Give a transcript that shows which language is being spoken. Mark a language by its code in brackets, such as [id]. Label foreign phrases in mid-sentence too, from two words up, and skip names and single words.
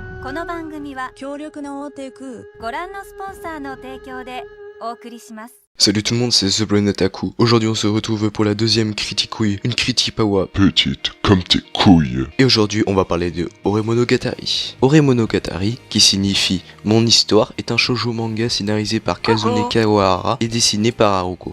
[ja] この番組は強力な大手クご覧のスポンサーの提供でお送りします。 [fr] Salut tout le monde, c'est The Brain Otaku. Aujourd'hui on se retrouve pour la deuxième criticouille, une critipawa petite comme tes couilles. Et aujourd'hui on va parler de Oremonogatari. Oremonogatari, qui signifie Mon histoire, est un shoujo manga scénarisé par Kazune Kawahara et dessiné par Haruko.